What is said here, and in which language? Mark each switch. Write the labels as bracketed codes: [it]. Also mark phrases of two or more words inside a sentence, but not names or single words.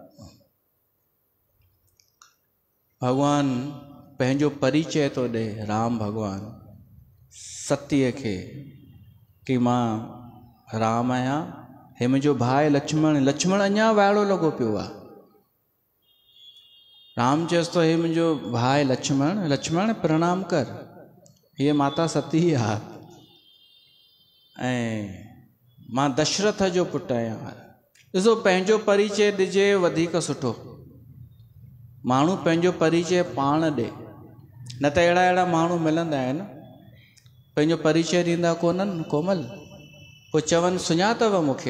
[sd] भॻवानु पंहिंजो परिचय थो ॾे, राम भॻवानु सतीअ खे, कि मां राम आहियां, हे मुंहिंजो भाउ लक्ष्मण। लक्ष्मण अञा वाइड़ो लॻो पियो आहे। राम चएसि थो, हे मुंहिंजो भाउ लक्ष्मण, लक्ष्मण प्रणाम कर, हीअ माता सती आहे ऐं मां दशरथ जो पुटु आहियां। ॾिसो, पंहिंजो परिचय ॾिजे वधीक सुठो, माण्हू पंहिंजो परिचय पाण ॾे, न त अहिड़ा अहिड़ा माण्हू मिलंदा आहिनि पंहिंजो परिचय ॾींदा कोन्हनि कोमल, पोइ चवनि सुञातव मूंखे।